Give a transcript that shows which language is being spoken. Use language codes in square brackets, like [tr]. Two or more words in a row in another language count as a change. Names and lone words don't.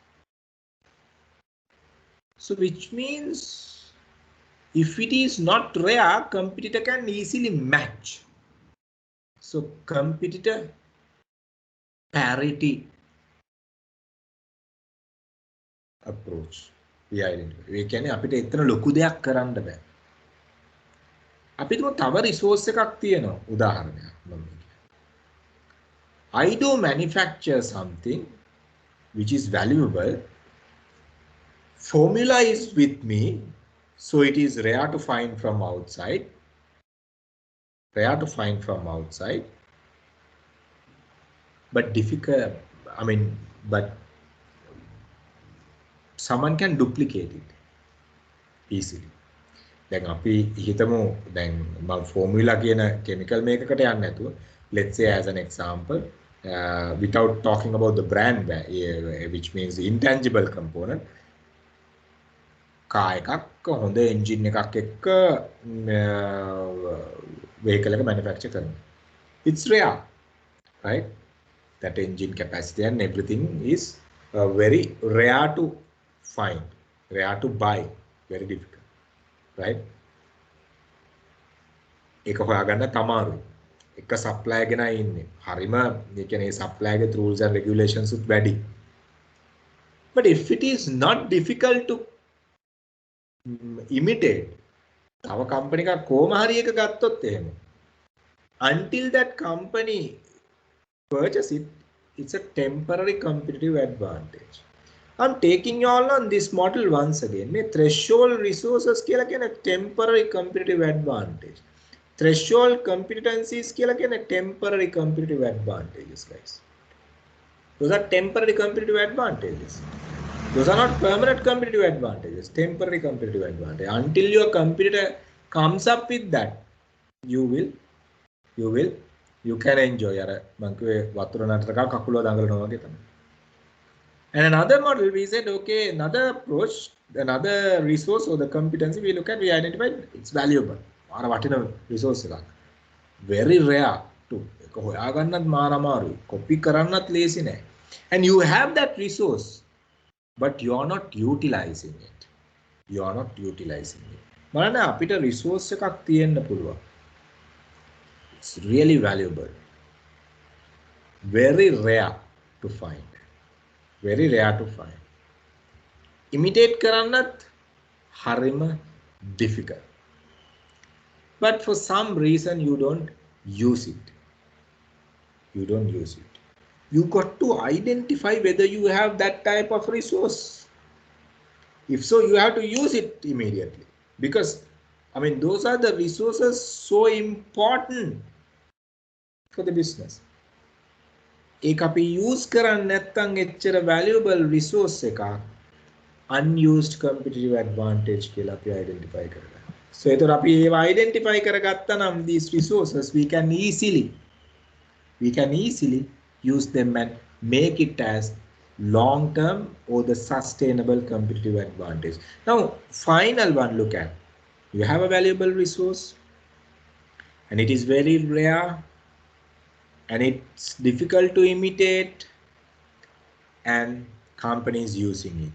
[en] So which means if it is not rare, competitor can easily match. So competitor parity approach we identify. We can [si] අපිට එතන ලොකු දෙයක් කරන්න බෑ. අපිට තව resource එකක් තියෙනවා. උදාහරණයක් මම [en] I do manufacture something which is valuable. Formula is with me, so it is rare to find from outside. Rare to find from outside, but difficult. I mean, but someone can duplicate it easily. [si] දැන් අපි හිතමු දැන් මම ෆෝමියුලා කියන කෙමිකල් මේකකට යන්නේ නැතුව [en] let's say as an example without talking about the brand which means the intangible component [si] කාර් එකක් හොඳ එන්ජින් එකක් එක්ක vehicle එක manufacture කරනවා. [en] It's rare, right? That engine capacity and everything is very rare to find, rare to buy, very difficult, right? [si] ඒක හොයාගන්න තමාරුයි. එක සප්ලයර් කෙනා ඉන්නේ. හරිම ඒ කියන්නේ සප්ලයර් ගේ [en] rules and regulations [si] උත් වැඩි. [en] But if it is not difficult to imitate, [si] තව කම්පැනි එකක් කොහොම හරි එක ගත්තොත් එහෙම [en] until that company purchase it, it's a temporary competitive advantage. I'm taking you all on this model once again. [si] මේ [en] threshold resources [si] කියලා කියන [en] temporary competitive advantage. Threshold competencies [si] කියලා කියන [en] temporary competitive advantages, guys. Those are temporary competitive advantages. Those are not permanent competitive advantages. Temporary competitive advantage. Until your competitor comes up with that, you can enjoy. [si] අර මං කිව්වේ වතුර නටරක කකුල දඟලනවා වගේ තමයි. [en] And another model, we said, okay, another approach, another resource or the competency we look at, we identified it's valuable. [si] මාර වටින resource එකක්. [en] Very rare to [si] ඒක හොයාගන්නත් මාර අමාරුයි. copy කරන්නත් ලේසි නෑ. [en] And you have that resource, but you are not utilizing it. You are not utilizing it. [si] බලන්න අපිට resource එකක් තියෙන්න පුළුවන්. [en] It's really valuable. Very rare to find. Very rare to find. Imitate [si] කරන්නත් හරිම [en] difficult. But for some reason you don't use it. You don't use it. You got to identify whether you have that type of resource. If so, you have to use it immediately. Because, I mean, those are the resources so important for the business. [si] ඒක අපි use කරන්නේ නැත්නම් එච්චර [en] valuable resource [si] එකක් [en] unused competitive advantage [si] කියලා අපි identify කරගන්නවා. [en] So [si] ඒතර අපි ඒව identify කරගත්තා නම් [en] these resources we can easily use them and make it as long term or the sustainable competitive advantage. Now final one, look at, you have a valuable resource and it is very rare and it's difficult to imitate and companies using it.